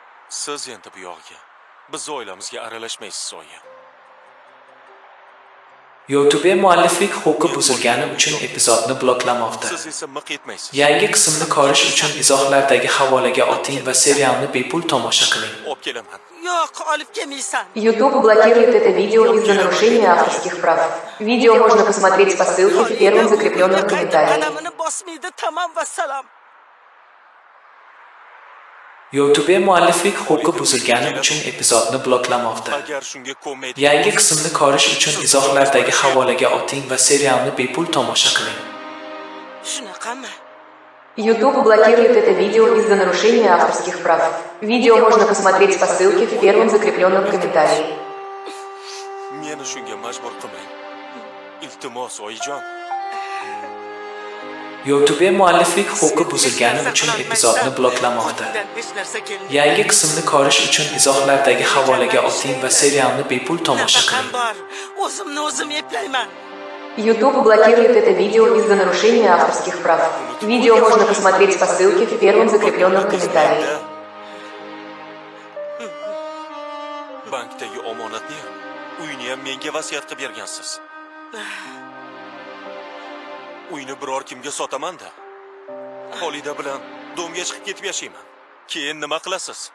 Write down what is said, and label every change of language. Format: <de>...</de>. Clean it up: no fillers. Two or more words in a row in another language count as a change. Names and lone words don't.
<uz>Siz endi bu yog'iga biz oilamizga aralashmaysiz, oyi. YouTube mualliflik huquqi buzilgani uchun epizodni bloklamoqda. Siz esa miq etmaysiz. Yangi qismni ko'rish uchun izohlardagi havolaga o'ting va serialni bepul tomosha qiling. Olib kelaman. Yo'q, olib kelmaysan.</uz> <ru>YouTube блокирует это видео из-за нарушения авторских прав. Видео можно посмотреть по ссылке в первом закрепленном комментарии.</ru> <uz>Qadamini bosmaydi, tamom va salom. YouTube mualliflik huquqi buzilgani uchun epizodni bloklamoqda. Agar shunga ko'nmaydi. Yangi qismni ko'rish uchun izohlardagi havolaga o'ting va serialni bepul tomosha qiling. Shunaqami?</uz> <ru>YouTube блокирует это видео из-за нарушения авторских прав. Видео можно посмотреть по ссылке в первом закрепленном комментарии.</ru> <uz>Meni shunga majbur qilmang. Iltimos, oyijon. YouTube mualliflik huquqi buzilgani uchun epizodni bloklamoqda. Yangi qismni ko'rish uchun izohlardagi havolaga o'ting va serialni bepul tomosha qiling. O'zimni o'zim eplayman.</uz> <ru>YouTube блокирует это видео из-за нарушения авторских прав. Видео можно посмотреть по ссылке в первом закрепленном комментарии.</ru> <uz>Bankdagi omonatni, uyni ham menga vasiyat qilib bergansiz. Uyni biror kimga sotaman-da. Xolida bilan do'mga chiqib ketib yashayman. Keyin nima qilasiz?</uz>